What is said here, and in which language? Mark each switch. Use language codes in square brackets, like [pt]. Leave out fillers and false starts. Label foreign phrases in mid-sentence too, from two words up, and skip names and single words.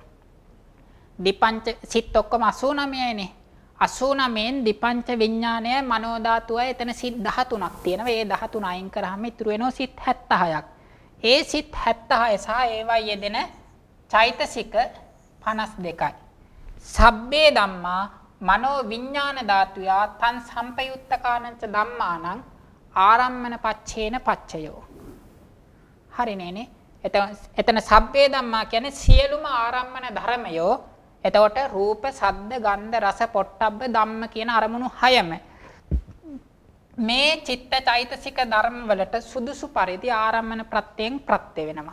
[si] දිපංච සිත් ඔක්කොම 89යිනේ. 89න් දිපංච විඥානය මනෝ ධාතුවයි එතන සිත් 13ක් තියෙනවා. ඒ 13 අයින් කරාම ඉතුරු වෙනවා සිත් 76ක්. ඒ සිත් 76 සහ ඒවා යෙදෙන චෛතසික 52යි. [pi] සබ්බේ ධම්මා මනෝ විඥාන ධාතුයා තන් සම්පයුත්තකානංච ධම්මානං ආරම්මන පච්චේන පච්චයෝ. [si] හරිනේනේ. එතන [pi] සබ්බේ ධම්මා [si] කියන්නේ සියලුම ආරම්මන ධර්මයෝ. එතකොට රූප, ශබ්ද, ගන්ධ, රස, පොට්ටබ්බ ධම්ම කියන අරමුණු 6ම මේ චිත්ත චෛතසික ධර්ම වලට සුදුසු පරිදි ආරම්මන ප්‍රත්‍යයෙන් ප්‍රත්‍ය වෙනවා.